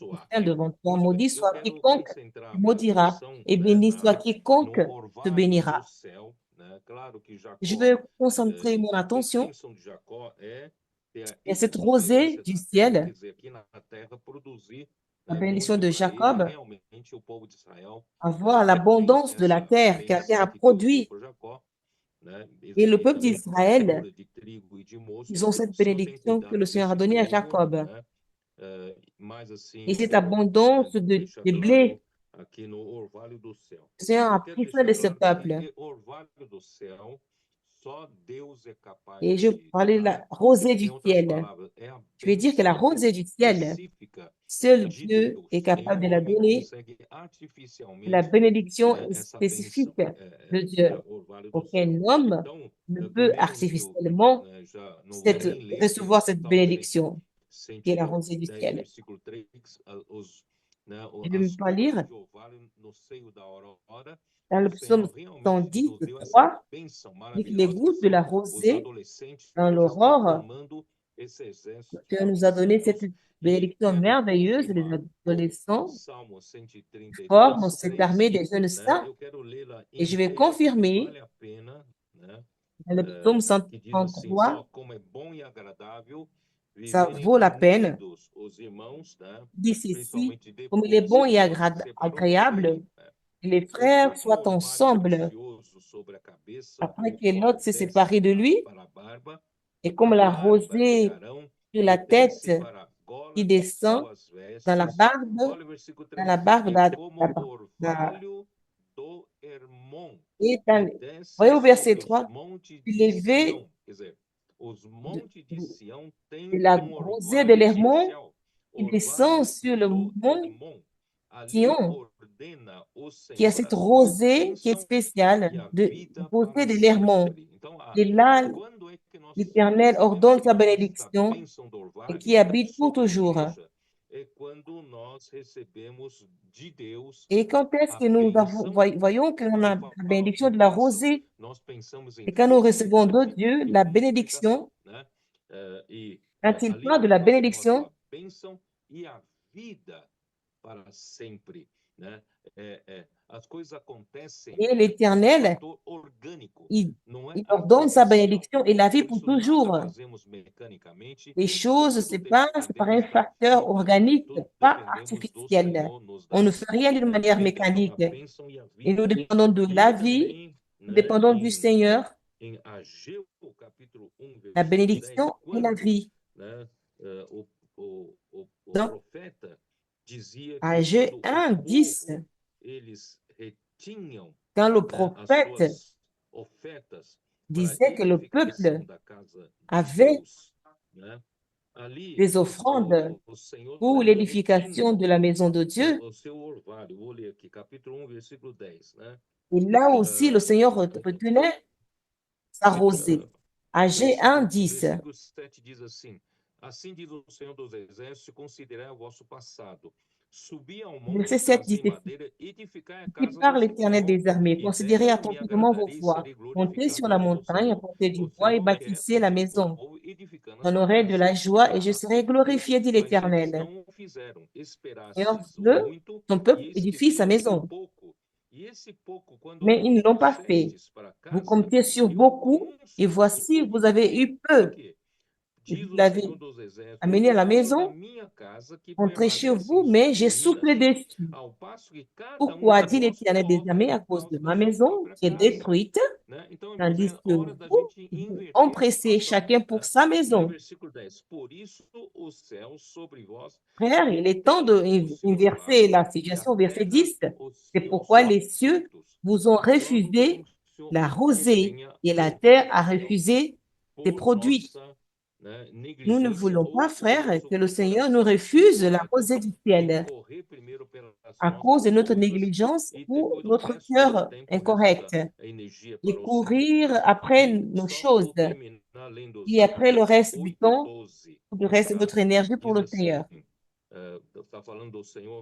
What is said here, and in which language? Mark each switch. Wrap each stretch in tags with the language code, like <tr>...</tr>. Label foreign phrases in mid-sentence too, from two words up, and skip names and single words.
<pt>abençoar.</pt> <fr>prosterne devant toi.</fr> <pt>Muito bem,</pt> <fr>Maudit</fr> <pt>eu</pt> <fr>soit</fr> <pt>quero</pt> <fr>quiconque te</fr> <pt>concentrar a</pt> <fr>maudira</fr> <pt>atenção,</pt> <fr>et</fr> <pt>né,</pt> <fr>béni soit quiconque</fr> <pt>no</pt> <fr>te</fr> <pt>orvalho</pt> <fr>bénira.</fr> <pt>do céu, né? Claro que</pt> <fr>Je</fr> <pt>Jacó,</pt> <fr>vais concentrer mon</fr> <pt>a</pt> <fr>attention</fr> <pt>bênção de Jacó é ter a</pt> <fr>sur cette rosée</fr> <pt>exuberância</pt> <fr>du</fr> <pt>da terra, quer</pt> <fr>ciel,</fr> <pt>dizer, aqui na terra produzir,</pt> <fr>la</fr> <pt>né,</pt> <fr>bénédiction</fr> <pt>muito</pt> <fr>de</fr> <pt>para ele,</pt> <fr>Jacob,</fr> <pt>realmente o povo de Israël</pt> <fr>avoir</fr> <pt>tem</pt> <fr>l'abondance de la</fr> <pt>essa</pt> <fr>terre que la terre</fr> <pt>bênção</pt> <fr>a</fr> <pt>que Deus deu</pt> <fr>produit.</fr> <pt>para Jacó, né?</pt> <fr>Et le</fr> <pt>E</pt> <fr>peuple</fr> <pt>também</pt> <fr>d'Israël,</fr> <pt>fartura de trigo e de</pt> <fr>ils</fr> <pt>mosto,</pt> <fr>ont cette</fr> <pt>o Senhor tem</pt> <fr>bénédiction que le</fr> <pt>cuidado</pt> <fr>Seigneur a</fr> <pt>desse</pt> <fr>donnée à</fr> <pt>povo,</pt> <fr>Jacob.</fr> <pt>né? Mas assim,</pt> <fr>Et</fr> <pt>eu</pt> <fr>cette</fr> <pt>quero</pt> <fr>abondance</fr> <pt>deixar</pt> <fr>de blé,</fr> <pt>claro aqui no orvalho do céu.</pt> <fr>le Seigneur a</fr> <pt>Eu quero</pt> <fr>pris soin</fr> <pt>deixar</pt> <fr>de ce</fr> <pt>claro</pt> <fr>peuple.</fr> <pt>que orvalho do céu, só Deus é capaz</pt> <fr>Et je</fr> <pt>de</pt> <fr>parlais de</fr> <pt>dar.</pt> <fr>la rosée</fr> <pt>Em</pt> <fr>du</fr> <pt>outras</pt> <fr>ciel.</fr> <pt>palavras, é a</pt> <fr>Je vais dire que la</fr> <pt>bênção</pt> <fr>rosée du ciel,</fr> <pt>específica</pt> <fr>seul</fr> <pt>de</pt> <fr>Dieu est</fr> <pt>Deus.</pt> <fr>capable de</fr> <pt>Nenhum</pt> <fr>la</fr> <pt>homem</pt> <fr>donner.</fr> <pt>consegue</pt> <fr>La</fr> <pt>artificialmente,</pt> <fr>bénédiction</fr> <pt>né,</pt> <fr>est</fr> <pt>essa bênção,</pt> <fr>spécifique de Dieu.</fr> <pt>orvalho do céu.</pt> <fr>Aucun homme</fr> <pt>Então,</pt> <fr>ne peut</fr> <pt>primeiro eu,</pt> <fr>artificiellement</fr> <pt>né, já não vou nem ler, que</pt> <fr>recevoir cette</fr> <pt>Salmo</pt> <fr>bénédiction qui est la rosée du</fr> <pt>110,</pt> <fr>ciel.</fr> <pt>versículo 3, né,</pt> <fr>Je ne vais</fr> <pt>as</pt> <fr>pas lire.</fr> <pt>de orvalho no seio da aurora.</pt> <fr>Dans le</fr> <pt>O Senhor</pt> <fr>psaume</fr> <pt>realmente</pt> <fr>110,</fr> <pt>nos deu essa</pt> <fr>3,</fr> <pt>bênção</pt> <fr>dit que les</fr> <pt>maravilhosa, que</pt> <fr>gouttes de</fr> <pt>são</pt> <fr>la</fr> <pt>os</pt> <fr>rosée</fr> <pt>adolescentes</pt> <fr>dans</fr> <pt>que estão</pt> <fr>l'aurore,</fr> <pt>formando esse exército</pt> <fr>Dieu nous a donné cette</fr> <pt>santos. E</pt> <fr>bénédiction</fr> <pt>quero</pt> <fr>merveilleuse. Les</fr> <pt>confirmar o</pt> <fr>adolescents</fr> <pt>Salmo 133,</pt> <fr>forment cette</fr> <pt>3,</pt> <fr>armée des jeunes</fr> <pt>né?</pt> <fr>saints.</fr> <pt>Eu quero lê-la</pt> <fr>Et je vais</fr> <pt>inteira porque</pt> <fr>confirmer</fr> <pt>vale a pena, né?</pt> <fr>dans le psaume</fr> <pt>Que diz assim, ó,</pt> <fr>133,</fr> <pt>como é bom e agradável</pt> <fr>ça</fr> <pt>viverem</pt> <fr>vaut la peine.</fr> <pt>unidos os irmãos, né?</pt> <fr>Dit ceci,</fr> <pt>Principalmente</pt> <fr>comme il est</fr> <pt>depois</pt> <fr>bon</fr> <pt>que</pt> <fr>et</fr> <pt>Deus se separou do</pt> <fr>agréable</fr> <pt>rei, né?</pt> <fr>que les</fr> <pt>Eu</pt> <fr>frères</fr> <pt>pus um</pt> <fr>soient</fr> <pt>orvalho</pt> <fr>ensemble</fr> <pt>precioso sobre a cabeça</pt> <fr>après</fr> <pt>do</pt> <fr>que</fr> <pt>qual</pt> <fr>l'autre s'est</fr> <pt>desce</pt> <fr>séparé de lui.</fr> <pt>para a barba,</pt> <fr>Et comme</fr> <pt>a</pt> <fr>la</fr> <pt>barba de</pt> <fr>rosée</fr> <pt>Arão</pt> <fr>sur</fr> <pt>e</pt> <fr>la</fr> <pt>desce</pt> <fr>tête</fr> <pt>para a</pt> <fr>qui</fr> <pt>gola de</pt> <fr>descend</fr> <pt>suas</pt> <fr>dans la</fr> <pt>vestes.</pt> <fr>barbe,</fr> <pt>Olha o versículo</pt> <fr>dans</fr> <pt>3.</pt> <fr>la barbe</fr> <pt>É como</pt> <fr>da-</fr> <pt>orvalho do Hermon,</pt> <fr>et</fr> <pt>que</pt> <fr>dans- voyez</fr> <pt>desce</pt> <fr>au verset</fr> <pt>sobre os</pt> <fr>3,</fr> <pt>montes</pt> <fr>puis</fr> <pt>de</pt> <fr>l'élevé</fr> <pt>Sião. Quer dizer, os</pt> <fr>de,</fr> <pt>montes de</pt> <fr>de-</fr> <pt>Sião</pt> <fr>de</fr> <pt>têm</pt> <fr>la rosée de</fr> <pt>orvalho</pt> <fr>l'Hermon</fr> <pt>especial.</pt> <fr>qui descend</fr> <pt>Orvalho</pt> <fr>sur le</fr> <pt>do</pt> <fr>mont</fr> <pt>Hermon. Ali</pt> <fr>Sion,</fr> <pt>ordena o</pt> <fr>qui a</fr> <pt>Senhor</pt> <fr>cette</fr> <pt>a sua</pt> <fr>rosée qui est</fr> <pt>bênção</pt> <fr>spéciale,</fr> <pt>e a</pt> <fr>de</fr> <pt>vida</pt> <fr>rosée</fr> <pt>para</pt> <fr>de l'Hermon.</fr> <pt>sempre. Então,</pt> <fr>Et là,</fr> <pt>quando é que nós</pt> <fr>l'Éternel</fr> <pt>recebemos</pt> <fr>ordonne sa</fr> <pt>esta</pt> <fr>bénédiction</fr> <pt>bênção do</pt> <fr>et</fr> <pt>orvalho</pt> <fr>qui habite pour</fr> <pt>sobre a</pt> <fr>toujours.</fr> <pt>igreja? É quando nós recebemos de Deus</pt> <fr>Et quand est-ce</fr> <pt>a</pt> <fr>que nous</fr> <pt>bênção.</pt> <fr>voyons qu'on a</fr> <pt>Quando</pt> <fr>la</fr> <pt>fala</pt> <fr>bénédiction</fr> <pt>em</pt> <fr>de la</fr> <pt>bênção,</pt> <fr>rosée?</fr> <pt>nós pensamos em</pt> <fr>Et quand nous recevons de</fr> <pt>frutificação,</pt> <fr>Dieu</fr> <pt>de</pt> <fr>la</fr> <pt>multiplicação,</pt> <fr>bénédiction,</fr> <pt>né? E</pt> <fr>quand il</fr> <pt>ali</pt> <fr>parle de la</fr> <pt>nós temos a</pt> <fr>bénédiction,</fr> <pt>sua bênção e a vida para sempre, né? As coisas acontecem</pt> <fr>et</fr> <pt>por</pt> <fr>l'Éternel,</fr> <pt>fator orgânico,</pt> <fr>il,</fr> <pt>não é</pt> <fr>il ordonne sa</fr> <pt>artificial.</pt> <fr>bénédiction et la vie</fr> <pt>Por</pt> <fr>pour</fr> <pt>isso nada</pt> <fr>toujours.</fr> <pt>fazemos mecanicamente,</pt> <fr>Les choses se</fr> <pt>tudo</pt> <fr>passent par un</fr> <pt>dependemos da</pt> <fr>facteur</fr> <pt>vida,</pt> <fr>organique,</fr> <pt>tudo</pt> <fr>pas</fr> <pt>dependemos do</pt> <fr>artificiel.</fr> <pt>Senhor nos</pt> <fr>On ne</fr> <pt>dar</pt> <fr>fait rien d'une manière</fr> <pt>bênção, a</pt> <fr>mécanique.</fr> <pt>bênção e a</pt> <fr>Et nous</fr> <pt>vida.</pt> <fr>dépendons de la</fr> <pt>E</pt> <fr>vie,</fr> <pt>também,</pt> <fr>nous</fr> <pt>né,</pt> <fr>dépendons du Seigneur,</fr> <pt>em Ageu, capítulo 1,</pt> <fr>la</fr> <pt>versículo 10,</pt> <fr>bénédiction et la</fr> <pt>quando,</pt> <fr>vie.</fr> <pt>né, o</pt> <fr>Donc,</fr> <pt>profeta dizia que</pt> <fr>Ageu</fr> <pt>quando</pt> <fr>1,</fr> <pt>o</pt> <fr>10,</fr> <pt>povo, eles retinham,</pt> <fr>quand le</fr> <pt>né, as</pt> <fr>prophète</fr> <pt>suas ofertas para a</pt> <fr>disait que le</fr> <pt>edificação</pt> <fr>peuple</fr> <pt>da casa de</pt> <fr>avait</fr> <pt>Deus, né, ali</pt> <fr>des offrandes</fr> <pt>o Senhor</pt> <fr>pour</fr> <pt>também</pt> <fr>l'édification</fr> <pt>retinha</pt> <fr>de la maison de Dieu,</fr> <pt>o seu orvalho. Vou ler aqui, capítulo 1, versículo 10, né?</pt> <fr>et là aussi le Seigneur retenait sa rosée.</fr> <pt>Ageu 1, 10. Versículo 7 diz assim: Assim diz o Senhor dos Exércitos: considerai o vosso passado. Subi ao monte,</pt> <fr>Verset 7</fr> <pt>fazei</pt> <fr>dit</fr> <pt>madeira, edificai a</pt> <fr>Qui</fr> <pt>casa</pt> <fr>par</fr> <pt>do</pt> <fr>l'Éternel</fr> <pt>Senhor,</pt> <fr>des armées,</fr> <pt>e</pt> <fr>considérez</fr> <pt>dela me</pt> <fr>attentivement vos</fr> <pt>agradarei e</pt> <fr>voies,</fr> <pt>serei</pt> <fr>montez sur</fr> <pt>glorificado</pt> <fr>la</fr> <pt>no</pt> <fr>montagne,</fr> <pt>Senhor.</pt> <fr>apportez du</fr> <pt>O</pt> <fr>bois et</fr> <pt>Senhor quer</pt> <fr>bâtissez</fr> <pt>o</pt> <fr>la</fr> <pt>seu</pt> <fr>maison.</fr> <pt>povo edificando a</pt> <fr>J'en</fr> <pt>sua</pt> <fr>aurai de</fr> <pt>casa.</pt> <fr>la joie et je serai glorifié, dit</fr> <pt>Mas eles</pt> <fr>l'Éternel.</fr> <pt>não o fizeram.</pt> <fr>Seigneur</fr> <pt>Esperastes</pt> <fr>veut,</fr> <pt>muito</pt> <fr>son</fr> <pt>e</pt> <fr>peuple</fr> <pt>eis que</pt> <fr>édifie sa</fr> <pt>fizeste</pt> <fr>maison,</fr> <pt>pouco. E esse pouco, quando</pt> <fr>mais ils ne l'ont pas fait.</fr> <pt>trouxestes para</pt> <fr>Vous</fr> <pt>casa,</pt> <fr>comptiez sur</fr> <pt>eu</pt> <fr>beaucoup</fr> <pt>com</pt> <fr>et voici, vous avez eu</fr> <pt>Por</pt> <fr>peu.</fr> <pt>quê?</pt> <fr>Et</fr> <pt>diz</pt> <fr>vous</fr> <pt>o</pt> <fr>l'avez</fr> <pt>Senhor dos Exércitos,</pt> <fr>amené à la</fr> <pt>o zelo da</pt> <fr>maison,</fr> <pt>minha casa que</pt> <fr>entrez chez</fr> <pt>permanece</pt> <fr>vous,</fr> <pt>em</pt> <fr>mais j'ai</fr> <pt>suas</pt> <fr>soufflé</fr> <pt>ruínas,</pt> <fr>dessus.</fr> <pt>ao passo que cada um</pt> <fr>Pourquoi,</fr> <pt>de</pt> <fr>dit</fr> <pt>vós</pt> <fr>l'Éternel des armées,</fr> <pt>corre</pt> <fr>à</fr> <pt>por</pt> <fr>cause de</fr> <pt>causa da</pt> <fr>ma</fr> <pt>sua</pt> <fr>maison</fr> <pt>própria</pt> <fr>qui est</fr> <pt>casa,</pt> <fr>détruite,</fr> <pt>né? Então,</pt> <fr>tandis</fr> <pt>irmãos, é</pt> <fr>que</fr> <pt>hora da</pt> <fr>vous,</fr> <pt>gente</pt> <fr>vous</fr> <pt>inverter a</pt> <fr>empressez</fr> <pt>situação.</pt> <fr>chacun pour sa</fr> <pt>E no</pt> <fr>maison.</fr> <pt>versículo 10, por isso os céus sobre vós</pt> <fr>Frère, il est temps</fr> <pt>têm o seu</pt> <fr>d'inverser</fr> <pt>orvalho</pt> <fr>la</fr> <pt>e a</pt> <fr>situation au verset</fr> <pt>terra</pt> <fr>10.</fr> <pt>os</pt> <fr>C'est</fr> <pt>seus</pt> <fr>pourquoi les cieux</fr> <pt>frutos.</pt> <fr>vous ont</fr> <pt>Nós não</pt> <fr>refusé</fr> <pt>queremos que o</pt> <fr>la</fr> <pt>Senhor</pt> <fr>rosée</fr> <pt>retenha</pt> <fr>et la</fr> <pt>o</pt> <fr>terre</fr> <pt>orvalho</pt> <fr>a</fr> <pt>do céu</pt> <fr>refusé ses</fr> <pt>por</pt> <fr>produits.</fr> <pt>nossa, né,</pt> <fr>Nous ne</fr> <pt>negligência</pt> <fr>voulons pas,</fr> <pt>ou por</pt> <fr>frère,</fr> <pt>nosso</pt> <fr>que le Seigneur nous</fr> <pt>coração</pt> <fr>refuse la rosée</fr> <pt>incorreto</pt> <fr>du</fr> <pt>de</pt> <fr>ciel</fr> <pt>correr primeiro pelas</pt> <fr>à cause de</fr> <pt>nossas</pt> <fr>notre</fr> <pt>coisas</pt> <fr>négligence</fr> <pt>e</pt> <fr>ou</fr> <pt>depois o</pt> <fr>notre</fr> <pt>resto do</pt> <fr>cœur</fr> <pt>tempo, o resto da</pt> <fr>incorrect</fr> <pt>energia</pt> <fr>et</fr> <pt>para o Senhor.</pt> <fr>courir après</fr> <pt>E</pt> <fr>nos</fr> <pt>só</pt> <fr>choses</fr> <pt>por terminar lendo os</pt> <fr>et après le</fr> <pt>Atos</pt> <fr>reste du temps,</fr> <pt>8:12,</pt> <fr>le reste de</fr> <pt>tá?</pt> <fr>notre énergie pour</fr> <pt>Diz</pt> <fr>le</fr> <pt>assim,</pt> <fr>Seigneur.</fr> <pt>está falando do Senhor</pt>